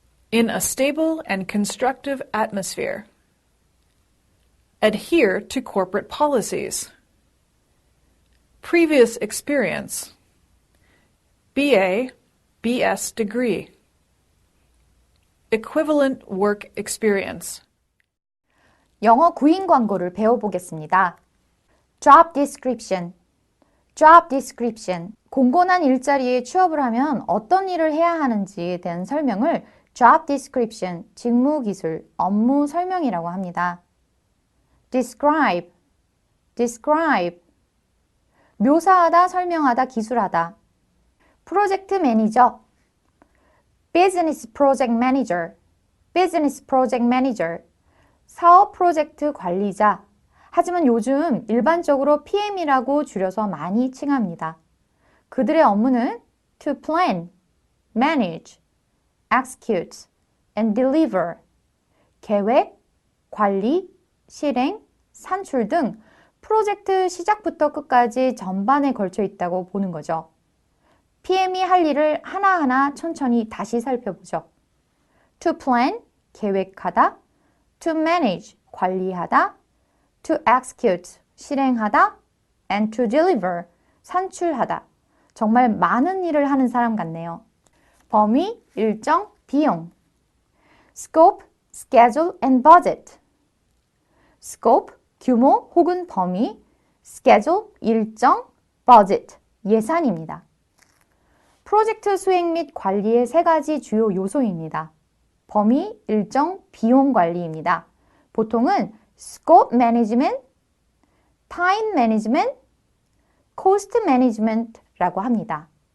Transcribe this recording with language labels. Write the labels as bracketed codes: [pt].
[en] In a stable and constructive atmosphere. Adhere to corporate policies. Previous experience. BA, BS degree. Equivalent work experience. [ko] 영어 구인 광고를 배워보겠습니다. [en] Job description. Job description. [ko] 공고난 일자리에 취업을 하면 어떤 일을 해야 하는지에 대한 설명을 Job description, 직무 기술, 업무 설명이라고 합니다. [en] Describe, describe. [ko] 묘사하다, 설명하다, 기술하다. 프로젝트 매니저. [en] Business project manager, business project manager. [ko] 사업 프로젝트 관리자. 하지만 요즘 일반적으로 PM이라고 줄여서 많이 칭합니다. 그들의 업무는 [en] to plan, manage, execute, and deliver. [ko] 계획, 관리, 실행, 산출 등 프로젝트 시작부터 끝까지 전반에 걸쳐 있다고 보는 거죠. PM이 할 일을 하나하나 천천히 다시 살펴보죠. [en] To plan, [ko] 계획하다. [en] To manage, [ko] 관리하다. [en] To execute, [ko] 실행하다. [en] And to deliver, [ko] 산출하다. 정말 많은 일을 하는 사람 같네요. 범위, 일정, 비용. [en] Scope, schedule, and budget. [ko] Scope, 규모 혹은 범위, schedule, 일정, budget, 예산입니다. 프로젝트 수행 및 관리의 세 가지 주요 요소입니다. 범위, 일정, 비용 관리입니다. 보통은 [en] scope management, time management, cost management라고 [ko] 합니다.